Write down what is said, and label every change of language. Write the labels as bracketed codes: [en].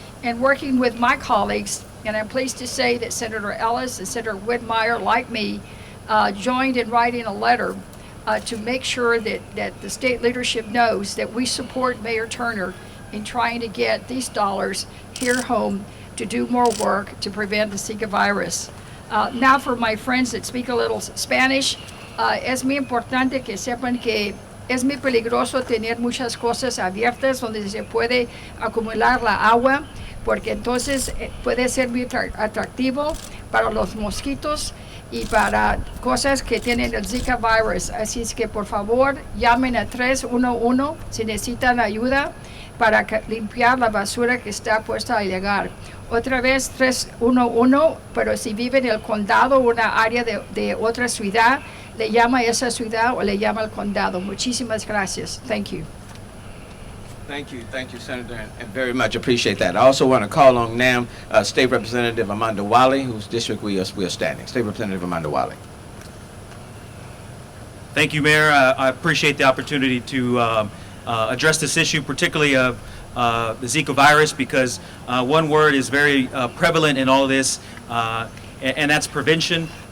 [en] And working with my colleagues, and I'm pleased to say that Senator Ellis and Senator Whitmire, like me, joined in writing a letter to make sure that the state leadership knows that we support Mayor Turner in trying to get these dollars here home to do more work to prevent the Zika virus. Now for my friends that speak a little Spanish, [es] es muy importante que sepan que es muy peligroso tener muchas cosas abiertas donde se puede acumular la agua, porque entonces puede ser muy atractivo para los mosquitos y para cosas que tienen el Zika virus. Así es que por favor llamen a 311 si necesitan ayuda para limpiar la basura que está puesta a llegar. Otra vez 311, pero si vive en el condado o una área de otra ciudad, le llama a esa ciudad o le llama al condado. Muchísimas gracias. [en] Thank you. Thank you, Senator, and very much appreciate that. I also want to call on now State Representative Amanda Wiley, whose district we are standing. State Representative Amanda Wiley. Thank you, Mayor. I appreciate the opportunity to address this issue, particularly of the Zika virus, because one word is very prevalent in all of this, and that's prevention.